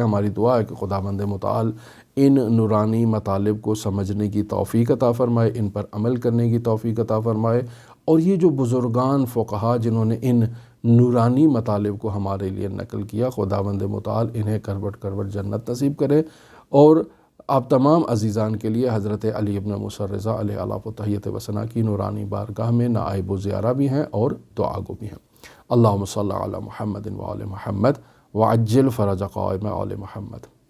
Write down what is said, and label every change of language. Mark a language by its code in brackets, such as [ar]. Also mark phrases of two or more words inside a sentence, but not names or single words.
[ur] ہماری دعا ہے کہ خداوند متعال ان نورانی مطالب کو سمجھنے کی توفیق عطا فرمائے، ان پر عمل کرنے کی توفیق عطا فرمائے، اور یہ جو بزرگان فقہا جنہوں نے ان نورانی مطالب کو ہمارے لیے نقل کیا، خداوند متعال انہیں کروٹ جنت نصیب کرے۔ اور آپ تمام عزیزان کے لیے حضرت علی ابن موسیٰ رضا [ar] علیہ الاف و تحیت و ثنا [ur] کی نورانی بارگاہ میں نائب و زیارہ بھی ہیں اور دعا گو بھی ہیں۔ [ar] اللہم صلی علی محمد و آل محمد وعجل فرج قائم آل محمد۔